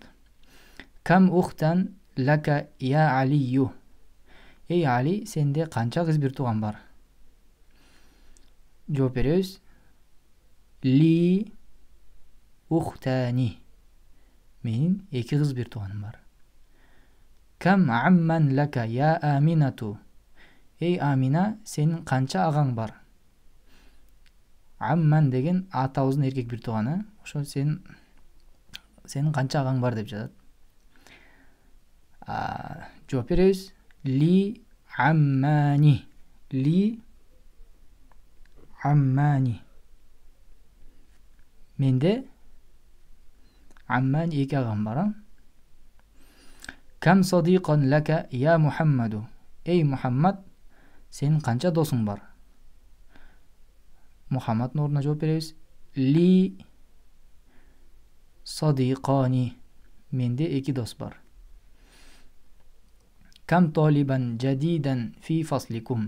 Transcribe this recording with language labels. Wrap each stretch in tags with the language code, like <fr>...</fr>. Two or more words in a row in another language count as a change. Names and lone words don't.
<ar>كم أختًا لك يا عليّ.</ar> <ky>Эй Али, сенде канча кыз бир тууган бар? Жооп беребиз.</ky> <ar>لي أختان.</ar> <ky>Менин эки кыз бир тууганым бар.</ky> <ar>كم عمًّا لك يا أمينة.</ar> <ky>Эй Амина, сенин канча агаң бар? Амман деген атабыздын эркек бир тууганы. Ошо сенин канча агаң бар деп жатат. Жооп беребиз.</ky> <ar>لي عمّان. لي عمّان.</ar> <ky>Менде амман эки агам бар.</ky> <ar>كم صديقًا لك يا محمد.</ar> <ky>Эй Мухаммад, сенин канча досуң бар? Мухаммаддын ордуна жооп беребиз.</ky> <ar>لي صديقان.</ar> <ky>Менде эки дос бар.</ky> <ar>كم طالبًا جديدًا في فصلكم.</ar>